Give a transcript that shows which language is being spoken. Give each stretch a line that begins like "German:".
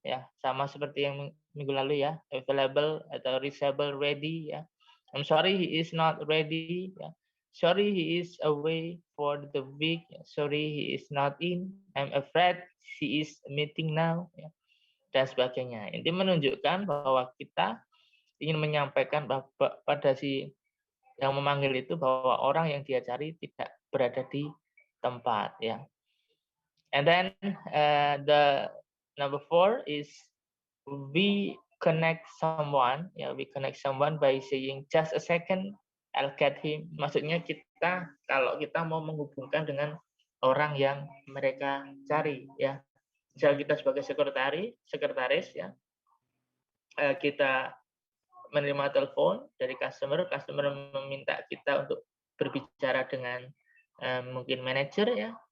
Indonesian: Ya, sama seperti yang minggu lalu ya, available atau reachable, ready ya.
English: I'm sorry he is not ready. Ya. Sorry he is away for the week. Ya. Sorry he is not in. I'm afraid she is meeting now.
Indonesian: Ya. Dan sebagainya. Ini menunjukkan bahwa kita ingin menyampaikan pada si yang memanggil itu bahwa orang yang dia cari tidak berada di tempat ya.
English: And then the number 4 is we connect someone. Ya, we connect someone by saying just a second, I'll get him.
Indonesian: Maksudnya kita kalau kita mau menghubungkan dengan orang yang mereka cari, ya. Misal kita sebagai sekretaris, ya, kita menerima telepon dari customer meminta kita untuk berbicara dengan mungkin manajer, ya.